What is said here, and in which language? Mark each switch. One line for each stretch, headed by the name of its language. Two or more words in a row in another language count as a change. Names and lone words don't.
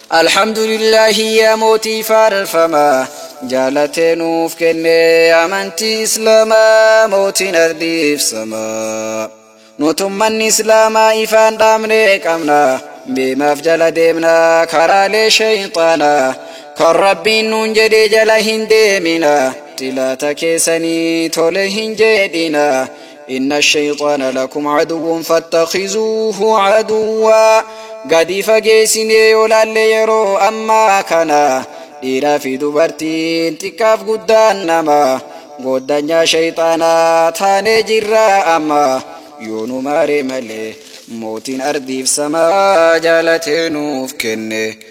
Oromo: Alhamdulillaahi yaa mootii faarfamaa. Jaalatee nuuf kenne amantii Islaamaa mootiin ardiif samaa. Nutummanni Islaamaa ifaan dhaamne qabna. Beemaaf jala deemna karaalee shayxaanaa. Kan Rabbiin nuun jedhee jala hin deemina. Tilaata keessanii tole hin jedhina.
Arabic: إن الشيطان لكم عدو فاتخذوه عدوا.
Oromo: Gadi fageessinee yoo laalle yeroo ammaa kana. Dhiiraa fi dubartiin xiqqaaf guddaan nama. Goddanyaa shayxaanaa taanee jirra amma. Yoo nu maare malee mootiin ardiif samaa jaalatee nuuf kenne.